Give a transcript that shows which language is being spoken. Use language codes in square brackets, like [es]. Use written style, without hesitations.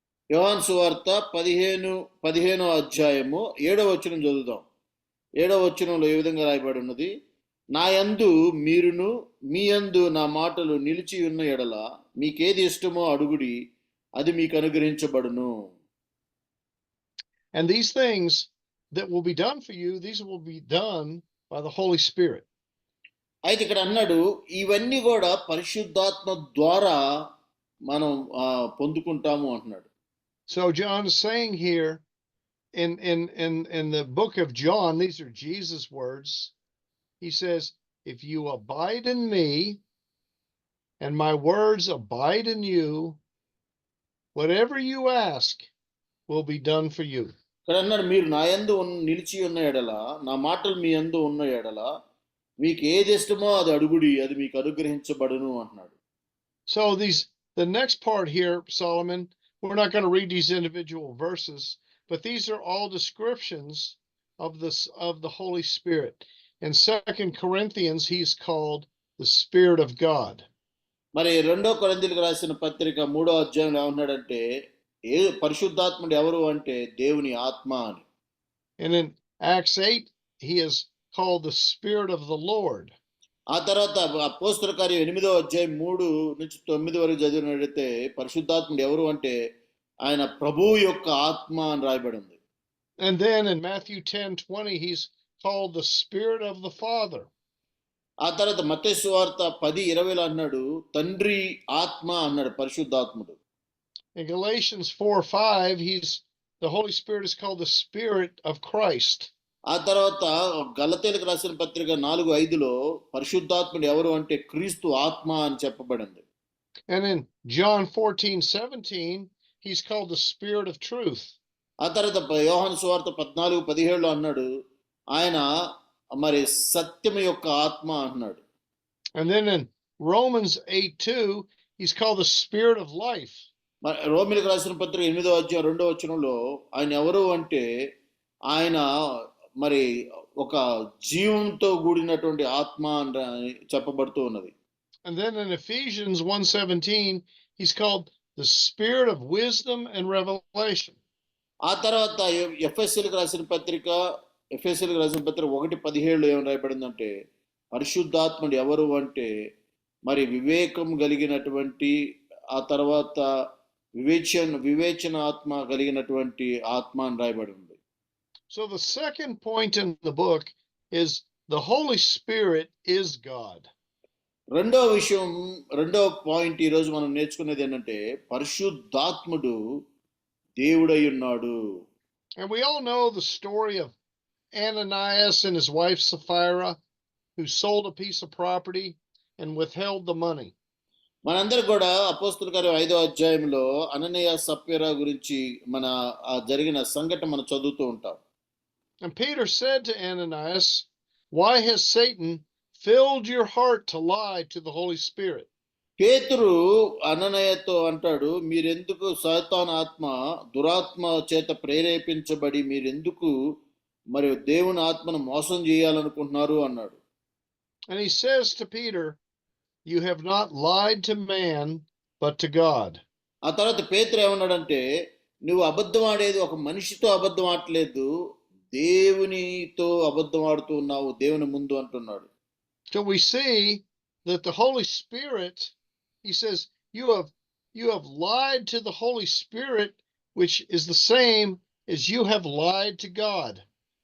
[te] యోహాను సువార్త 15వ అధ్యాయము 7వ వచనం చదువుదాం. 7వ వచనంలో ఏ విధంగా రాయబడి ఉన్నది, నా యందు మీరును మీ యందు నా మాటలు నిలిచి ఉన్న ఎడల మీకేది ఇష్టమో అడుగుడి, అది మీకు అనుగ్రహించబడును. [en] And these things that will be done for you, these will be done by the Holy Spirit. [te] అయితే ఇక్కడ అన్నాడు ఇవన్నీ కూడా పరిశుద్ధాత్మ ద్వారా మనం పొందుకుంటాము అంటున్నాడు. [en] So John is saying here in the book of John, these are Jesus' words. He says, if you abide in me and my words abide in you, whatever you ask will be done for you. [te] ఇక్కడ అన్నాడు, మీరు నా యందు నిలిచి ఉన్న ఎడల, నా మాటలు మీ యందు ఉన్న ఎడల మీకు ఏది ఇష్టమో అది అడుగుడి, అది మీకు అనుగ్రహించబడును అంటున్నాడు. [en] So the next part here, Solomon, we're not going to read these individual verses, but these are all descriptions of the Holy Spirit. In 2 Corinthians, he's called the Spirit of God. [te] మరి 2 కొరింథీయులకు రాసిన పత్రిక 3వ అధ్యాయంలో ఏమన్నాడంటే పరిశుద్ధాత్ముడు ఎవరు అంటే దేవుని ఆత్మ అని. [en] And in Acts 8, he is called the Spirit of the Lord. [te] ఆ తర్వాత అపోస్తల కార్యం 8వ అధ్యాయం 3 నుంచి 9 వరకు చదివినట్లయితే పరిశుద్ధాత్ముడు ఎవరు అంటే ఆయన ప్రభువు యొక్క ఆత్మ అని రాయబడి ఉంది. [en] And then in Matthew 10:20, he's called the Spirit of the Father. [te] ఆ తర్వాత మత్తయి సువార్త 10:20లో అన్నాడు తండ్రి ఆత్మ అన్నాడు పరిశుద్ధాత్ముడు. [en] In Galatians 4:5, the Holy Spirit is called the Spirit of Christ. [te] ఆ తర్వాత గలతీయులకు రాసిన పత్రిక 4:5లో పరిశుద్ధాత్ముడు ఎవరు అంటే క్రీస్తు ఆత్మ అని చెప్పబడింది. [en] And in John 14:17, he's called the Spirit of Truth. [te] ఆ తర్వాత యోహాను సువార్త 14:17లో అన్నాడు ఆయన మరి సత్యం యొక్క ఆత్మ అన్నాడు. [en] And then in Romans 8:2, he's called the Spirit of life. [te] రోమిలకు రాసిన పత్రిక 8వ అధ్యాయం 2వ వచనంలో ఆయన ఎవరు అంటే ఆయన మరి ఒక జీవంతో కూడినటువంటి ఆత్మ అని చెప్పబడుతూ ఉన్నది. [en] And then in Ephesians 1:17, he's called the Spirit of wisdom and revelation. [te] ఆ తర్వాత ఎఫెసీయులకు రాసిన పత్రిక 1:17 ఏం రాయబడిందంటే పరిశుద్ధాత్ముడు ఎవరు అంటే మరి వివేకం కలిగినటువంటి ఆ తర్వాత వివేచన ఆత్మ కలిగినటువంటి ఆత్మ అని రాయబడి ఉంది. [en] So the second point in the book is the Holy Spirit is God. [te] రెండవ పాయింట్ ఈ రోజు మనం నేర్చుకునేది ఏంటంటే పరిశుద్ధాత్ముడు దేవుడై ఉన్నాడు. [en] And we all know the story of Ananias and his wife Sapphira, who sold a piece of property and withheld the money. [te] మనందరూ కూడా అపోస్తలుల కార్యం 5వ అధ్యాయంలో అననీయ సప్ఫీరా గురించి మన జరిగిన సంఘటన మనం చదువుతూ ఉంటాం. [en] And Peter said to Ananias, "Why has Satan filled your heart to lie to the Holy Spirit?" [te] పేతురు అననీయతో అంటాడు మీరెందుకు సాతాను ఆత్మ దురాత్మ చేత ప్రేరేపించబడి మీరెందుకు మరి దేవుని ఆత్మను మోసం చేయాలనుకుంటున్నారు అన్నాడు. [en] And he says to Peter, "You have not lied to man, but to God." [te] ఆ తర్వాత పేతురు ఏమన్నాడంటే నువ్వు అబద్ధం ఆడేది ఒక మనిషితో అబద్ధం ఆడలేదు దేవునితో అబద్ధం ఆడుతూ ఉన్నావు దేవుని ముందు అంటున్నాడు. [en] So we see that the Holy Spirit, he says, you have lied to the Holy Spirit, which is the same as you have lied to God.